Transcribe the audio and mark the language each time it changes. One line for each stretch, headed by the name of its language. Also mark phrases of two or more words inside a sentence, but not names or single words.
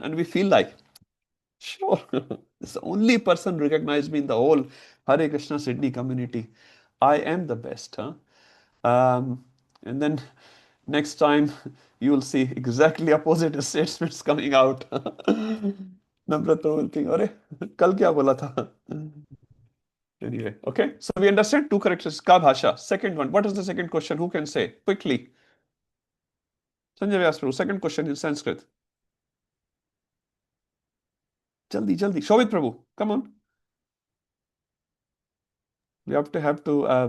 English: And we feel like, sure, this is the only person recognized me in the whole Hare Krishna Sydney community. I am the best. And then next time you will see exactly opposite statements coming out. Namrata will think, "Arey,
Hindi: कल क्या बोला था?"
English: Anyway, okay. So we understand two characteristics.
Hindi: का भाषा.
English: Second one. What is the second question? Who can say quickly? Sanjay Vyas Prabhu. Second question in Sanskrit.
Hindi: जल्दी, जल्दी.
English: Shobit Prabhu. Come on. You have to.